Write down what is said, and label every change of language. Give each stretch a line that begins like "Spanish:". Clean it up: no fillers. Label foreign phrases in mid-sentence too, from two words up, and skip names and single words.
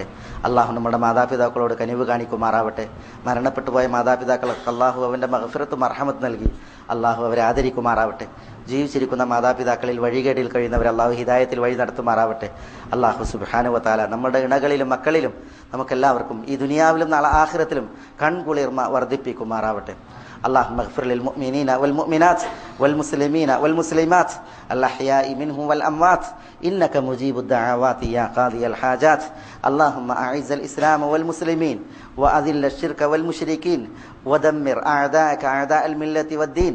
Malayalam: അള്ളാഹു നമ്മുടെ മാതാപിതാക്കളോട് കനിവ് കാണിക്കുമാറാവട്ടെ. മരണപ്പെട്ടു പോയ മാതാപിതാക്കൾക്ക് അള്ളാഹു അവൻ്റെ മഗ്ഫിറത്തും മർഹമത്ത് നൽകി അള്ളാഹു അവരെ ആദരിക്കുമാറാവട്ടെ. ജീവിച്ചിരിക്കുന്ന മാതാപിതാക്കളിൽ വഴികേടിൽ കഴിയുന്നവർ അള്ളാഹു ഹിദായത്തിൽ വഴി നടത്തുമാറാവട്ടെ.
Arabic: الله سبحانه وتعالى
Malayalam: നമ്മുടെ ഇണകളിലും മക്കളിലും നമുക്കെല്ലാവർക്കും ഈ ദുനിയാവിലും നാളെ ആഖിറത്തിലും കൺകുളിർമ വർദ്ധിപ്പിക്കുമാറാവട്ടെ.
Arabic: اللهم اغفر للمؤمنين والمؤمنات والمسلمين والمسلمات الأحياء منهم والأموات إنك مجيب الدعوات يا قاضي الحاجات. اللهم أعز الإسلام والمسلمين وأذل الشرك والمشركين ودمر أعداءك أعداء الملة والدين.